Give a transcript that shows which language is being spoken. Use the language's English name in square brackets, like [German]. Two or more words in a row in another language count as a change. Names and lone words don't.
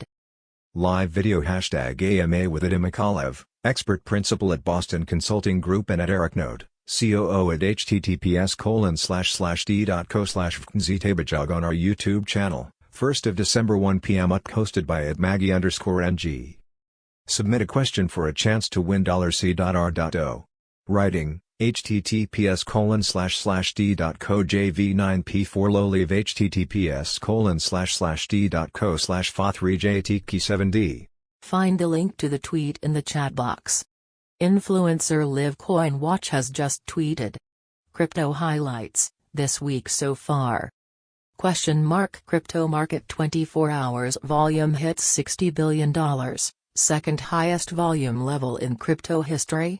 [English] Live video hashtag AMA with Adim Akalev, expert principal at Boston Consulting Group and at EricNode, COO at https://d.co/fkztabajog on our YouTube channel, 1st of December 1 p.m. hosted by @Maggie_NG. Submit a question for a chance to win $c.r.o. Writing, https://d.co/jv9p4 lowleave https://d.co/fa3jtk7d. Find the link to the tweet in the chat box. Influencer LiveCoin Watch has just tweeted. Crypto highlights, this week so far. Crypto market 24 hours volume hits $60 billion, second highest volume level in crypto history?